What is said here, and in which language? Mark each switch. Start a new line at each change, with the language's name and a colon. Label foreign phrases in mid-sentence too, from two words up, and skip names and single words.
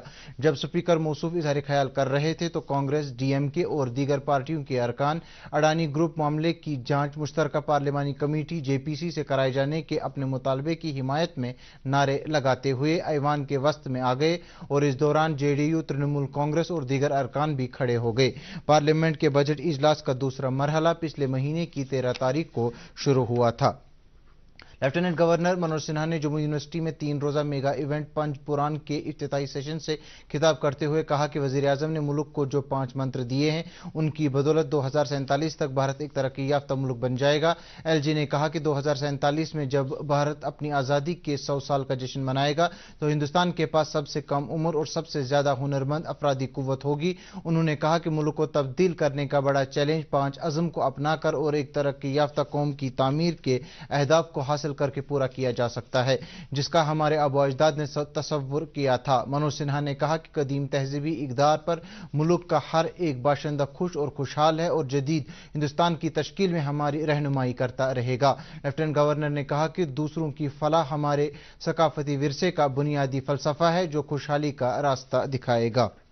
Urdu: جب اسپیکر موصوف اظہار خیال کر رہے تھے تو کانگریس، ڈی ایم کے اور دیگر پارٹیوں کے ارکان اڈانی گروپ معاملے کی جانچ مشترکہ پارلیمانی کمیٹی جے پی سی سے کرائے جانے کے اپنے مطالبے کی حمایت میں نعرے لگاتے ہوئے ایوان کے وسط میں آ گئے اور اس دوران جے ڈی یو، ترنمول کانگریس اور دیگر ارکان بھی کھڑے ہو گئے۔ پارلیمنٹ کے بجٹ اجلاس کا دوسرا مرحلہ پچھلے مہینے کی 13 تاریخ کو شروع ہوا تھا۔ لیفٹیننٹ گورنر منوج سنہا نے جموں یونیورسٹی میں 3 روزہ
English: mega event
Urdu: پنج پران کے افتتاحی سیشن سے خطاب کرتے ہوئے کہا کہ وزیر اعظم نے ملک کو جو 5 منتر دیے ہیں ان کی بدولت 2047 تک بھارت ایک ترقی یافتہ ملک بن جائے گا۔ ایل جی نے کہا کہ 2047 میں جب بھارت اپنی آزادی کے 100 سال کا جشن منائے گا تو ہندوستان کے پاس سب سے کم عمر اور سب سے زیادہ ہنرمند افرادی قوت ہوگی۔ انہوں نے کہا کہ ملک کو تبدیل کرنے کا بڑا چیلنج 5 عزم کو اپنا کر اور ایک ترقی یافتہ قوم کی تعمیر کے اہداف کو حاصل کر کے پورا کیا جا سکتا ہے، جس کا ہمارے آباء و اجداد نے تصور کیا تھا۔ منوج سنہا نے کہا کہ قدیم تہذیبی اقدار پر ملک کا ہر ایک باشندہ خوش اور خوشحال ہے اور جدید ہندوستان کی تشکیل میں ہماری رہنمائی کرتا رہے گا۔ لیفٹیننٹ گورنر نے کہا کہ دوسروں کی فلاح ہمارے ثقافتی ورثے کا بنیادی فلسفہ ہے جو خوشحالی کا راستہ دکھائے گا۔